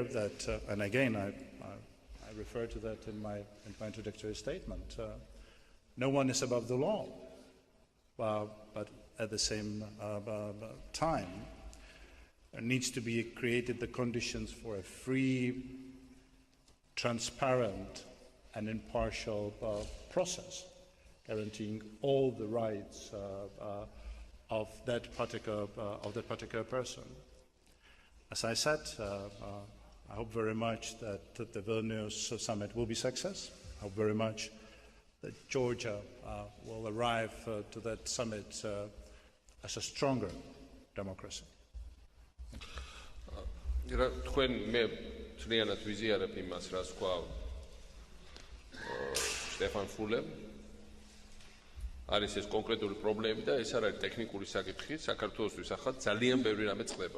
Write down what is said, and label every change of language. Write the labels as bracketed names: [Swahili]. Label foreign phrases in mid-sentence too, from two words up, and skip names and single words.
[English] that, and again I refer to that in my introductory statement, no one is above the law, but at the same time there needs to be created the conditions for a free, transparent and impartial process, guaranteeing all the rights of that particular person. As I said, I hope very much that the Vilnius summit will be a success. I hope very much that Georgia will arrive to that summit as a stronger democracy. [Georgian] თქვენ მე თლიანად ვიზიარებ იმას, რაც თქვა შტეფან ფულემ. არის ეს კონკრეტული პრობლემები და ეს არ არის ტექნიკური საკითხი, საქართველოსთვის ახლა ძალიან ბევრი რამე წყდება.